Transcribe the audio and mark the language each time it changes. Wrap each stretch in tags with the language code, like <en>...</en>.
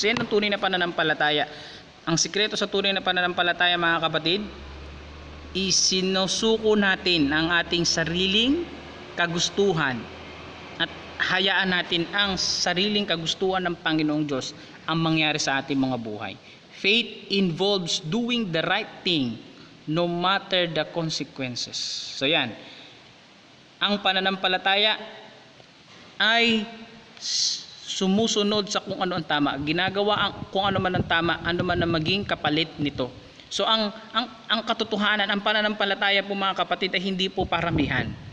<tl>Yan ang tunay na pananampalataya. Ang sikreto sa tunay na pananampalataya, mga kapatid, isinusuko natin ang ating sariling kagustuhan at hayaan natin ang sariling kagustuhan ng Panginoong Diyos ang mangyari sa ating mga buhay.</tl> <en>Faith involves doing the right thing no matter the consequences.</en> <tl>So yan, ang pananampalataya ay sumusunod sa kung ano ang tama, ginagawa kung ano man ang tama, ano man ang maging kapalit nito. So ang katotohanan, ang pananampalataya po mga kapatid ay hindi po paramihan.</tl>